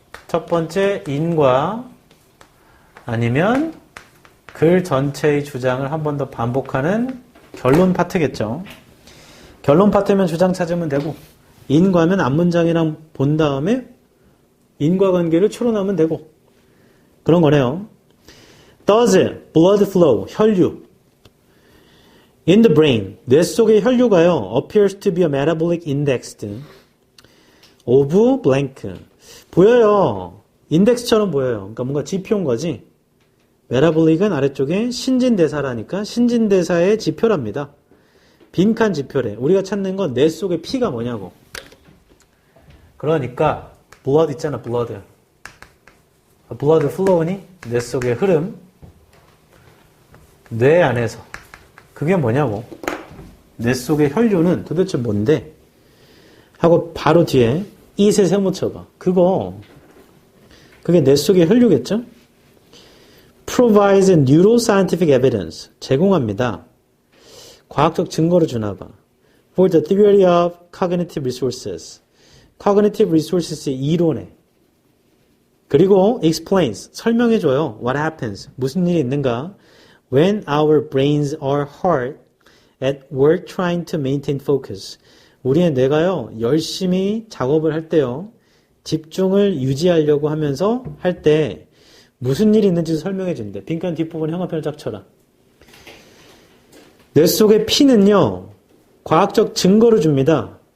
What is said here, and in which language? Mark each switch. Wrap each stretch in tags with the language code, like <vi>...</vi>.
<ko>첫 번째 in과 아니면 글 전체의 주장을 한 번 더 반복하는 결론 파트겠죠. 결론 파트면 주장 찾으면 되고 in과면 앞문장이랑 본 다음에 in과 관계를 추론하면 되고 그런 거네요.</ko> <en>Does blood flow, 혈류 in the brain,</en> <ko>뇌 속의 혈류가요</ko> <en>appears to be a metabolic index of blank</en> <ko>보여요. 인덱스처럼 보여요. 그러니까 뭔가 지표인 거지. 메타볼릭은 아래쪽에 신진대사라니까 신진대사의 지표랍니다. 빈칸 지표래. 우리가 찾는 건 뇌 속의 피가 뭐냐고. 그러니까 blood 있잖아. blood flow니 뇌 속의 흐름. 뇌 안에서 그게 뭐냐고. 뇌 속의 혈류는 도대체 뭔데? 하고 바로 뒤에 it을 세모 쳐봐. 그게 뇌 속의 혈류겠죠?</ko> <en>provides neuroscientific evidence.</en> <ko>제공합니다. 과학적 증거를 주나봐.</ko> <en>for the theory of cognitive resources. cognitive resources의 이론에.</en> <ko>그리고</ko> <en>explains.</en> <ko>설명해줘요.</ko> <en>what happens.</en> <ko>무슨 일이 있는가.</ko> <en>when our brains are hard at work trying to maintain focus.</en> <ko>우리의 뇌가요, 열심히 작업을 할 때요, 집중을 유지하려고 하면서 할 때 무슨 일이 있는지 설명해 준대. 빈칸 뒷부분 형광펜을 쫙 쳐라. 뇌 속의 피는요, 과학적 증거를 줍니다.</ko>